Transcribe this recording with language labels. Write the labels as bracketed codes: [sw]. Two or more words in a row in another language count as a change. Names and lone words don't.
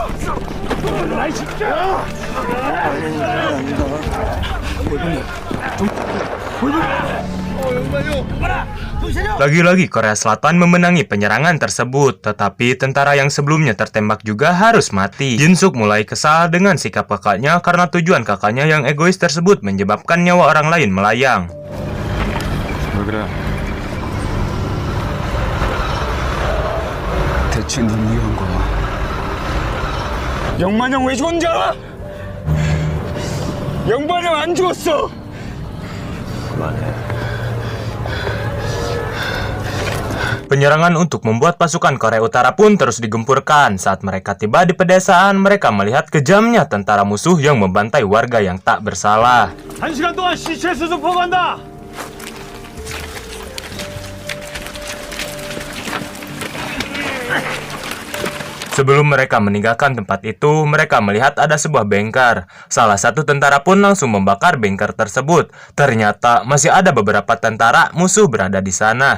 [id] Lagi-lagi Korea Selatan memenangi penyerangan tersebut, tetapi tentara yang sebelumnya tertembak juga harus mati. Jin-suk mulai kesal dengan sikap kakaknya karena tujuan kakaknya yang egois tersebut menyebabkan nyawa orang lain melayang. [ko] 왜 그래? 대체 넌 위한 거야. 영만형 왜 죽었는지 알아? 영만형 안 죽었어. [id] Penyerangan untuk membuat pasukan Korea Utara pun terus digempurkan. Saat mereka tiba di pedesaan, mereka melihat kejamnya tentara musuh yang membantai warga yang tak bersalah. [ko] 1시간 동안 시체 수습 포기한다. [id] Sebelum mereka meninggalkan tempat itu, mereka melihat ada sebuah bengkel. Salah satu tentara pun langsung membakar bengkel tersebut. Ternyata masih ada beberapa tentara musuh berada di sana.